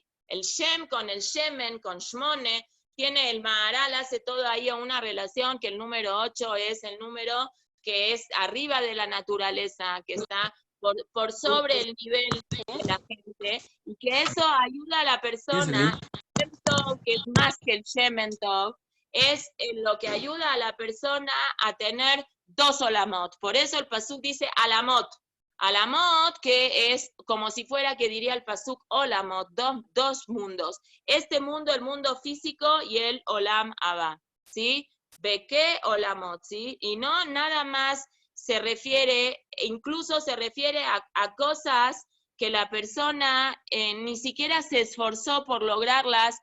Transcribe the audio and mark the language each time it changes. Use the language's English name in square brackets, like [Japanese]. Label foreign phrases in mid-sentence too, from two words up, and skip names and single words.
[Spanish] El Shem con el Shemen, con Shmone, tiene el Maharal, hace todo ahí una relación que el número 8 es el número que es arriba de la naturaleza, que está por sobre el nivel de la gente, y que eso ayuda a la persona, que es más que el [Hebrew] שמן טוב, [Spanish] es lo que ayuda a la persona a tener dos olamot. Por eso el pasuk dice alamot. Alamot, que es como si fuera que diría el pasuk olamot, dos mundos. Este mundo, el mundo físico y el [Hebrew] עולם הבא, [Spanish] ¿sí? Beque olamot, ¿sí? Y no nada más se refiere, incluso se refiere a cosas que la persona ni siquiera se esforzó por lograrlas.